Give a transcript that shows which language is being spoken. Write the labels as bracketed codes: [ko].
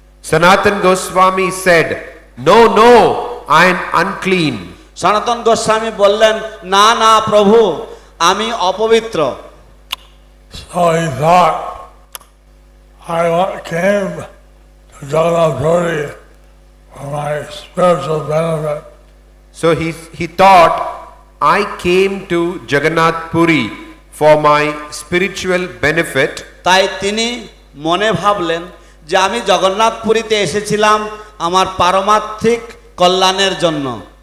[en] Sanatana Goswami said, "No, no, I am unclean." [bn] সনাতন গোস্বামী বললেন, না না প্রভু, আমি অপবিত্র। [en] So he thought, I came to Jagannath Puri for my spiritual benefit. So he thought, I came to Jagannath Puri for my spiritual benefit. [bn] তাই তিনি মনে ভাবলেন যে আমি জগন্নাথ পুরীতে এসেছিলাম আমার পারমার্থিক কল্যাণের জন্য।